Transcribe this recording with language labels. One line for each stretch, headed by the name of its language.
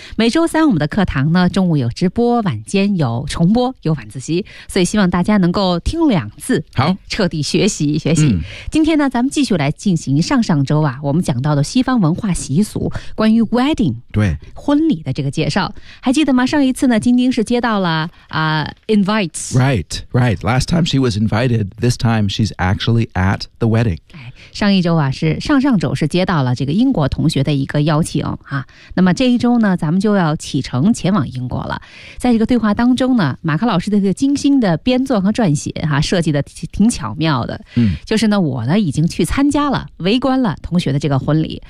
Chinese: 每周三我们的课堂呢，中午有直播，晚间有重播，有晚自习，所以希望大家能够听两次，好彻底学习学习。今天呢咱们继续来进行上上周啊我们讲到的西方文化习俗，关于 wedding，对婚礼的这个介绍，还记得吗？上一次呢晶晶是接到了invites.
English: Right, right. Last time she was invited, this time she's actually at the wedding.
Chinese: 上一周啊，是上上周是接到了这个英国同学的一个邀请啊。那么这一周呢，咱们就要启程前往英国了。在这个对话当中呢，马克老师的这个精心的编撰和撰写啊，设计的挺巧妙的。就是呢，我呢已经去参加了，围观了同学的这个婚礼。